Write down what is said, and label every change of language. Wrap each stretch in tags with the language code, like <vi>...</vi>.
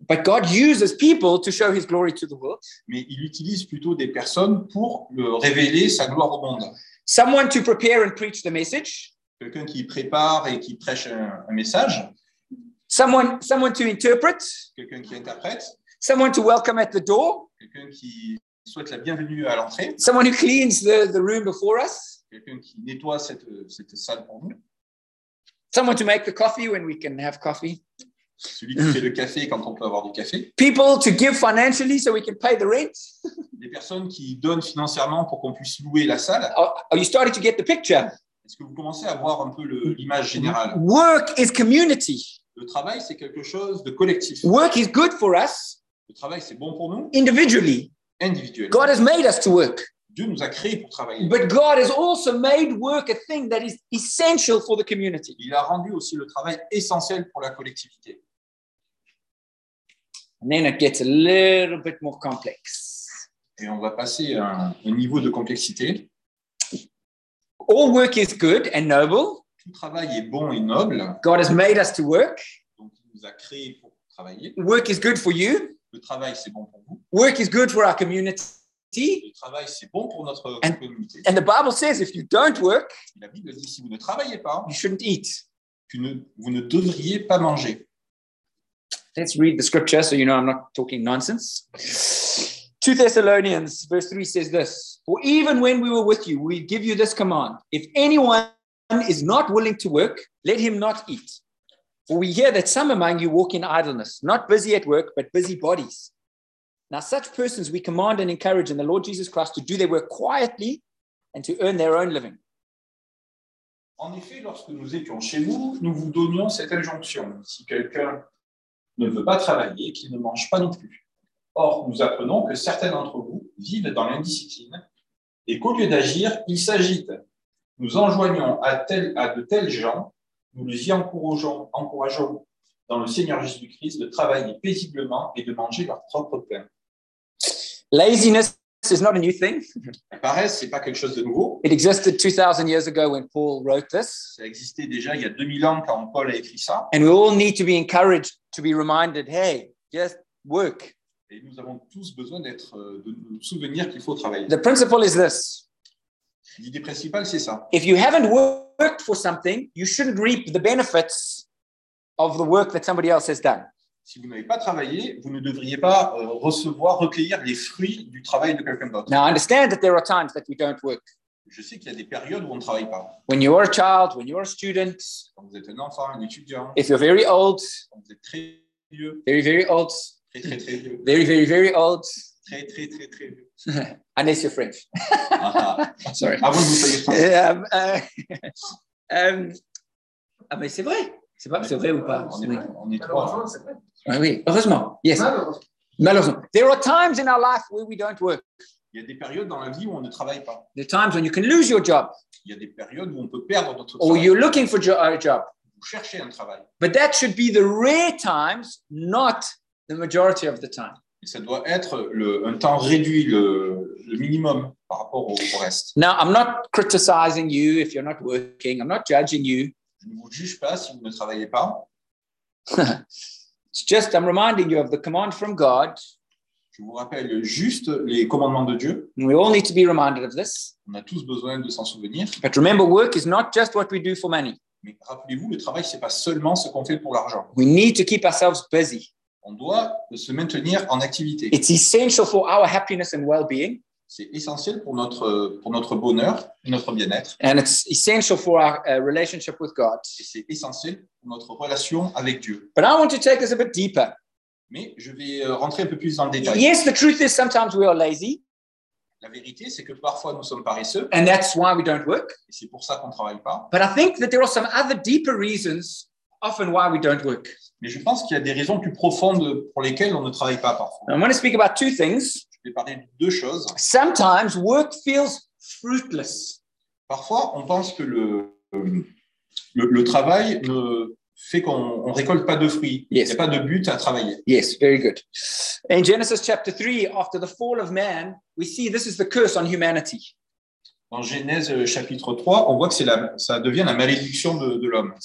<en>But God uses people to show his glory to the world.</en> <fr>Mais il utilise plutôt des personnes pour le révéler sa gloire au monde.</fr> <en>Someone to prepare and preach the message.</en> <fr>Quelqu'un qui prépare et qui prêche un message.</fr> <en>Someone to interpret.</en> <fr>Quelqu'un qui interprète.</fr> <en>Someone to welcome at the door.</en> <fr>Quelqu'un qui souhaite la bienvenue à l'entrée.</fr> <en>Someone who cleans the room before us.</en> <fr>Quelqu'un qui nettoie cette salle pour nous.</fr> <en>Someone to make the coffee when we can have coffee.</en> <fr>Celui qui fait le café quand on peut avoir du café.</fr> <en>People to give financially so we can pay the rent.</en> <fr>Des personnes qui donnent financièrement pour qu'on puisse louer la salle.</fr> <en>Are you starting to get the picture?</en> <fr>Est-ce que vous commencez à voir un peu l'image générale?</fr> <en>Work is community.</en> <fr>Le travail, c'est quelque chose de collectif.</fr> <en>Work is good for us.</en> <fr>Le travail, c'est bon pour nous.</fr> <en>Individually.</en> <fr>Individuellement.</fr> <en>God has made us to work.</en> <fr>Dieu nous a créés pour travailler.</fr> <en>But God has also made work a thing that is essential for the community.</en> <fr>Il a rendu aussi le travail essentiel pour la collectivité.</fr> <en>And then it gets a little bit more complex.</en> <fr>Et on va passer à un niveau de complexité.</fr> <en>All work is good and noble.</en> <fr>Tout travail est bon et noble.</fr> <en>God has made us to work.</en> <fr>Donc il nous a créés pour travailler.</fr> <en>Work is good for you.</en> <fr>Le travail, c'est bon pour vous.</fr> <en>Work is good for our community.</en> <fr>Le travail, c'est bon pour notre communauté.</fr> <en>And the Bible says, if you don't work,</en> <fr>la Bible dit, si vous ne travaillez pas,</fr> <en>you shouldn't eat.</en> <fr>Vous ne devriez pas manger.</fr> <en>Let's read the scripture so you know I'm not talking nonsense. 2 Thessalonians, verse 3 says this. For even when we were with you, we give you this command. If anyone is not willing to work, let him not eat. For we hear that some among you walk in idleness, not busy at work, but busy bodies. Now, such persons we command and encourage in the Lord Jesus Christ to do their work quietly and to earn their own living.</en> <fr>En effet, lorsque nous étions chez vous, nous vous donnions cette injonction. Si quelqu'un ne veut pas travailler, qu'il ne mange pas non plus. Or, nous apprenons que certains d'entre vous vivent dans l'indiscipline et qu'au lieu d'agir, ils s'agitent. Nous enjoignons à de tels gens, nous les y encourageons dans le Seigneur Jésus-Christ de travailler paisiblement et de manger leur propre pain.</fr> <en>Laziness is not a new thing.</en> <fr>La paresse, c'est pas quelque chose de nouveau.</fr> <en>It existed 2,000 years ago when Paul wrote this.</en> <fr>Ça existait déjà il y a 2000 ans quand Paul a écrit ça.</fr> <en>And we all need to be encouraged to be reminded, hey, just work.</en> <fr>Et nous avons tous besoin de nous souvenir qu'il faut travailler.</fr> <en>The principle is this.</en> <fr>L'idée principale, c'est ça.</fr> <en>If you haven't worked for something, you shouldn't reap the benefits of the work that somebody else has done.</en> <fr>Si vous n'avez pas travaillé, vous ne devriez pas recueillir les fruits du travail de quelqu'un d'autre.</fr> <en>Now, I understand that there are times that we don't work.</en> <fr>Je sais qu'il y a des périodes où on ne travaille pas.</fr> <en>When you are a child, when you are a student,</en> <fr>quand vous êtes un enfant, un étudiant,</fr> <en>if you're very old,</en> <fr>quand vous êtes très vieux,</fr> <en>very, very old,</en> <fr>très, très, très vieux,</fr> <en>very, very, very old,</en> <fr>très, très, très, très vieux,</fr> <en>unless you're French. Sorry.</en> <fr>Avant de vous parler français. Ah, mais c'est vrai. C'est pas, c'est vrai ou pas? On est trois. Oui, heureusement. Yes. Malheureusement.</fr> <en>There are times in our life where we don't work.</en> <fr>Il y a des périodes dans la vie où on ne travaille pas.</fr> <en>There are times when you can lose your job.</en> <fr>Il y a des périodes où on peut perdre notre</fr> <en>travail. Or you're looking for a job.</en> <fr>Vous cherchez un travail.</fr> <en>But that should be the rare times, not the majority of the time.</en> <fr>Et ça doit être un temps réduit, le minimum par rapport au reste.</fr> <en>Now, I'm not criticizing you if you're not working. I'm not judging you.</en> <fr>Je ne vous juge pas si vous ne travaillez pas.</fr> <en>It's just, I'm reminding you of the command from God.</en> <fr>Je vous rappelle juste les commandements de Dieu.</fr> <en>We all need to be reminded of this.</en> <fr>On a tous besoin de s'en souvenir.</fr> <en>But remember, work is not just what we do for money.</en> <fr>Mais rappelez-vous, le travail, c'est pas seulement ce qu'on fait pour l'argent.</fr> <en>We need to keep ourselves busy.</en> <fr>On doit se maintenir en activité.</fr> <en>It's essential for our happiness and well-being.</en> <fr>C'est essentiel pour notre bonheur et notre bien-être.</fr> <en>And it's essential for our relationship with God.</en> <fr>Et c'est essentiel pour notre relation avec Dieu.</fr> <en>But I want to take this a bit deeper.</en> <fr>Mais je vais rentrer un peu plus dans le détail.</fr> <en>Yes, the truth is sometimes we are lazy.</en> <fr>La vérité, c'est que parfois nous sommes paresseux.</fr> <en>And that's why we don't work.</en> <fr>Et c'est pour ça qu'on ne travaille pas.</fr> <en>But I think that there are some other deeper reasons often why we don't work.</en> <fr>Mais je pense qu'il y a des raisons plus profondes pour lesquelles on ne travaille pas parfois.</fr> <en>I want to speak about two things.</en> <fr>Je vais parler de deux choses.</fr> <en>Sometimes work feels fruitless.</en> <fr>Parfois, on pense que le travail ne fait qu'on récolte pas de fruits.</fr> <en>Yes.</en> <fr>Il n'y a pas de but à travailler.</fr> <en>Yes, very good. In Genesis chapter 3, after the fall of man, we see this is the curse on humanity.</en> <fr>Dans Genèse chapitre 3, on voit que ça devient la malédiction de l'homme.</fr>